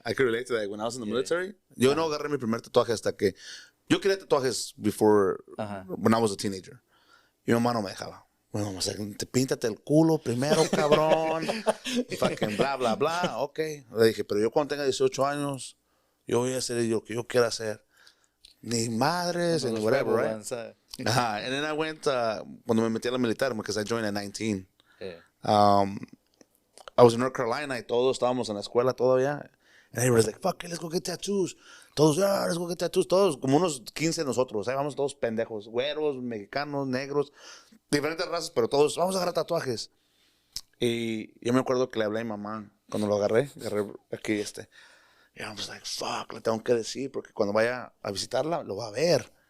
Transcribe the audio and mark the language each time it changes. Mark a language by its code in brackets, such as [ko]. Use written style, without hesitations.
[en] I can relate to that. When I was in the military, [es] yo no agarré mi primer tatuaje hasta que... Yo quería tatuajes [en] before, when I was a teenager. [es] Y mi mamá no me dejaba. Mi mamá decía, píntate el culo primero, cabrón. [en] Fucking [es] bla, bla, bla. Ok. Le dije, pero yo cuando tenga 18 años, yo voy a hacer lo que yo quiera hacer. Ni madres, [en] and whatever, right? And then I went, [es] cuando me metí a la militar, [en] because I joined at 19. Yeah. I was in North Carolina [es] y todos estábamos en la escuela todavía. [en] And everybody's like, fuck it, let's go get tattoos. Todos, let's go get tattoos. [es] Todos, como unos 15 nosotros. Ahí vamos todos pendejos. Güeros, mexicanos, negros. Diferentes razas, pero todos, vamos a agarrar tatuajes. Y yo me acuerdo que le hablé a mi mamá cuando lo agarré aquí Y [en] I was like, fuck, [es] le tengo que decir, porque cuando vaya a visitarla, lo va a ver.